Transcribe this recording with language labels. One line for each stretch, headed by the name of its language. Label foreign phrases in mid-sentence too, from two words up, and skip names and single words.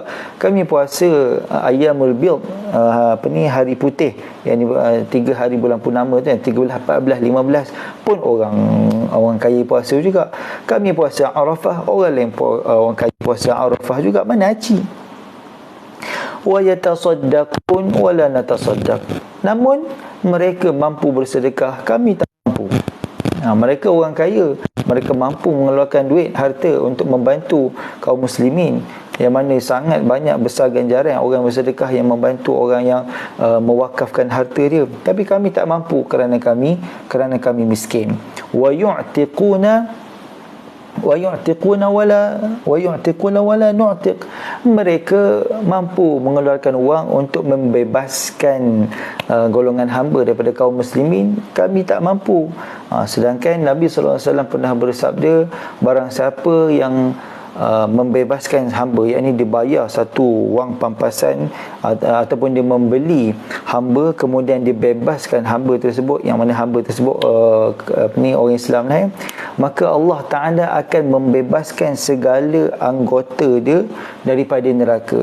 Malay: Kami puasa Ayyamul Bid, hari putih, yang 3 hari bulan purnama tu, 13, 14, 15 pun orang kaya puasa juga. Kami puasa Arafah, orang kaya puasa Arafah juga. Mana haji?
Arabic: وَيَتَصَدَّقُونَ وَلَا نَتَصَدَّقُ.
Malay: Namun mereka mampu bersedekah, kami tak mampu. Mereka orang kaya, mereka mampu mengeluarkan duit, harta untuk membantu kaum muslimin. yang mana sangat banyak besar ganjaran orang bersedekah yang membantu orang yang mewakafkan harta dia, tapi kami tak mampu kerana kami miskin.
Arabic: وَيُعْتِقُونَ وَلَا نُعْتِقُ.
Malay: Mereka mampu mengeluarkan wang untuk membebaskan golongan hamba daripada kaum muslimin, kami tak mampu. Sedangkan Nabi
Arabic: صلى الله عليه وسلم
Malay: pernah bersabda, barang siapa yang membebaskan hamba, yakni dibayar satu wang pampasan ataupun dia membeli hamba kemudian dibebaskan hamba tersebut, yang mana hamba tersebut orang Islam lah, maka Allah Ta'ala akan membebaskan segala anggota dia daripada neraka.